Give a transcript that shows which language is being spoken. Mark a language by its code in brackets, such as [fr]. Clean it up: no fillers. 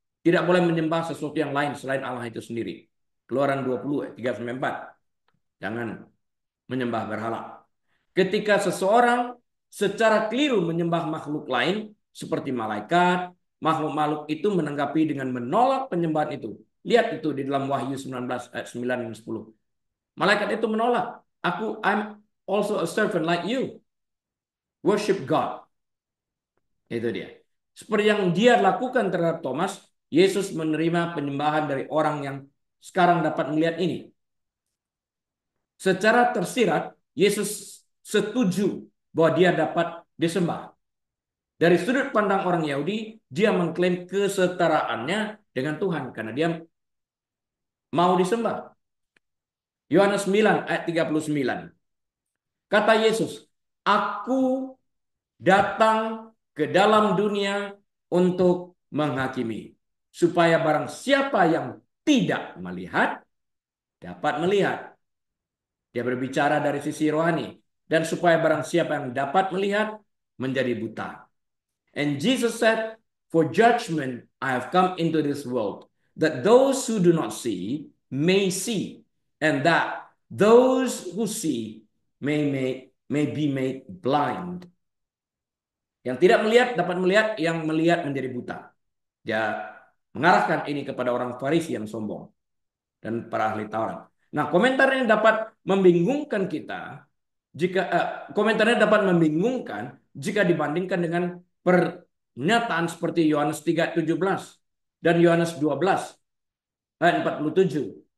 [id] Tidak boleh menyembah sesuatu yang lain selain Allah itu sendiri. Keluaran 20 ayat 3 sampai 4. Jangan menyembah berhala. Ketika seseorang secara keliru menyembah makhluk lain seperti malaikat, makhluk-makhluk itu menanggapi dengan menolak penyembahan itu. Lihat itu di dalam Wahyu 19 ayat 9 dan 10. Malaikat itu menolak. [en] I'm also a servant like you. Worship God. [id] Itu dia. Seperti yang dia lakukan terhadap Thomas, Yesus menerima penyembahan dari orang yang sekarang dapat melihat ini. Secara tersirat, Yesus setuju bahwa dia dapat disembah. Dari sudut pandang orang Yahudi, dia mengklaim kesetaraannya dengan Tuhan karena dia mau disembah. Yohanes 9 ayat 39. Kata Yesus, "Aku datang ke dalam dunia untuk menghakimi, supaya barang siapa yang tidak melihat dapat melihat." Dia berbicara dari sisi rohani. Dan supaya barang siapa yang dapat melihat menjadi buta. [en] And Jesus said, "For judgment I have come into this world, that those who do not see may see, and that those who see may be made blind." [id] Yang tidak melihat dapat melihat, yang melihat menjadi buta. Dia mengarahkan ini kepada orang Farisi yang sombong dan para ahli Taurat. Nah, komentarnya dapat membingungkan kita komentarnya dapat membingungkan jika dibandingkan dengan pernyataan seperti Yohanes 3:17 dan Yohanes 12 ayat 47.